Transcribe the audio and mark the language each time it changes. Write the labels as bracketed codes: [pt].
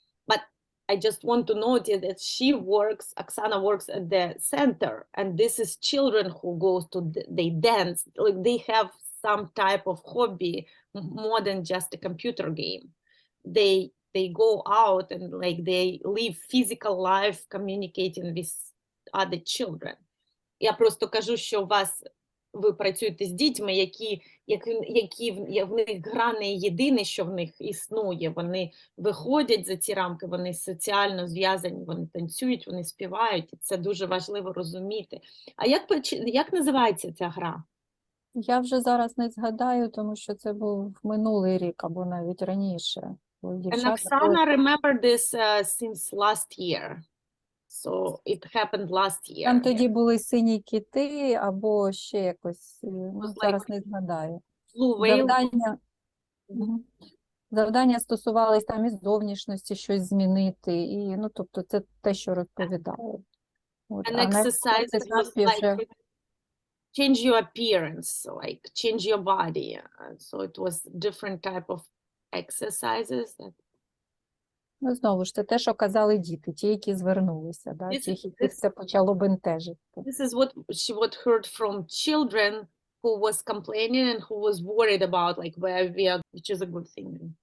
[en] But I just want to note that Oksana works at the center, and this is children who goes to, they dance, like they have some type of hobby more than just a computer game. They go out and like they live physical life communicating with other children. [uk] Я просто кажу, що у вас ви працюєте з дітьми, які в них гра не єдине, що в них існує. Вони виходять за ці рамки, вони соціально зв'язані, вони танцюють, вони співають. І це дуже важливо розуміти. А як називається ця гра? Я вже зараз не згадаю, тому що це був минулий рік або навіть раніше. Бо [en] And [uk] дівчата [en] Oksana remember this since last year. So it happened last year. [uk] там тоді були сині кити або ще якось, [en] like [uk] зараз не згадаю. [en] Blue whale. [uk] Завдання, завдання стосувались там із зовнішності щось змінити, і, ну, тобто це те, що розповідали. От, а на [en] exercises was [uk] етапі вже [en] like change your appearance, like change your body. So it was different type of exercises. [uk] ну, знову ж, це те, що казали діти, ті, які звернулися, да? Ті, яких це почало бентежити. [en] This is what she heard from children who was complaining and who was worried about like where we are, which is a good thing.